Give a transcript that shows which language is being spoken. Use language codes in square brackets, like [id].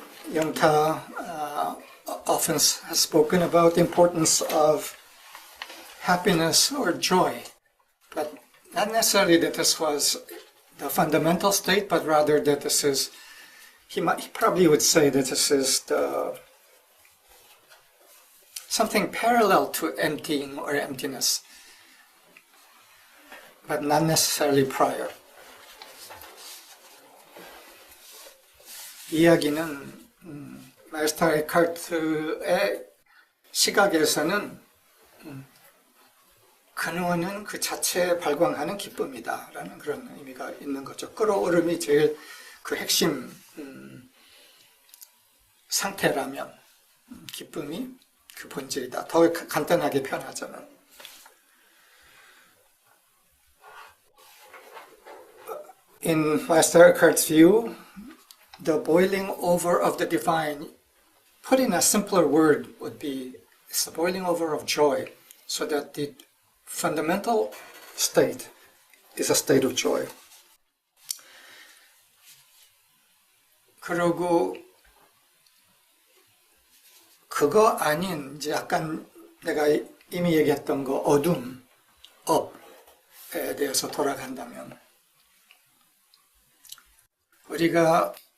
[en] Yongta often has spoken about the importance of happiness or joy, but not necessarily that this was the fundamental state, but rather that this is, he probably would say that this is something parallel to emptying or emptiness, but not necessarily prior. [ko] 이야기는 마이스터 에카르트의 시각에서는 근원은 그 자체에 발광하는 기쁨이다 라는 그런 의미가 있는 거죠. 끓어오름이 제일 그 핵심 상태라면 기쁨이 그 본질이다. 더 간단하게 표현하자면 [en] In Master Eckhart's view, the boiling over of the divine, put in a simpler word, would be it's the boiling over of joy, so that the fundamental state is a state of joy. [ko] 그리고 그거 아닌 이제 약간 내가 이미 얘기했던 거 어둠, 업에 대해서 돌아간다면 우리가